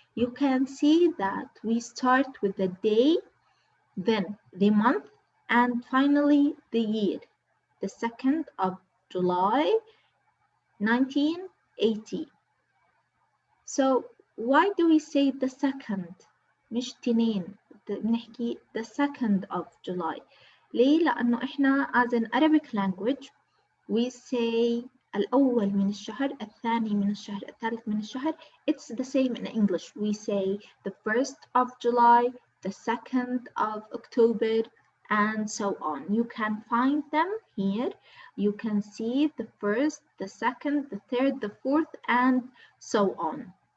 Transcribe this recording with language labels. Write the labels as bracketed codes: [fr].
[en] You can see that we start with the day, then the month, and finally the year. The 2nd of July 1980. So why do we say the 2nd [ar] مش تنين؟ بنحكي [en] the 2nd of July. [ar] ليه؟ لأنه إحنا [en] as an Arabic language we say [ar] الأول من الشهر، الثاني من الشهر، الثالث من الشهر. [en] It's the same in English. We say the 1st of July, the 2nd of October, and so on. You can find them here. You can see the 1st, the 2nd, the 3rd, the 4th, and so on.